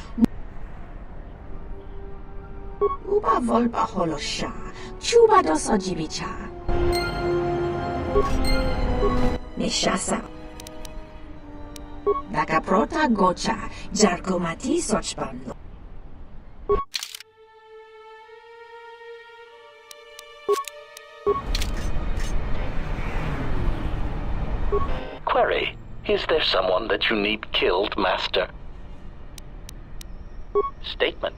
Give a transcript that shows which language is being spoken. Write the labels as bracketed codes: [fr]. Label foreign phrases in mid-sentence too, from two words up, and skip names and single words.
[en] Uba volpa holosha. Chuba doso jibicha. Nishasa. Dakaprota gocha. Jarkomati sochpando. Query. Is there someone that you need killed, Master? Statement.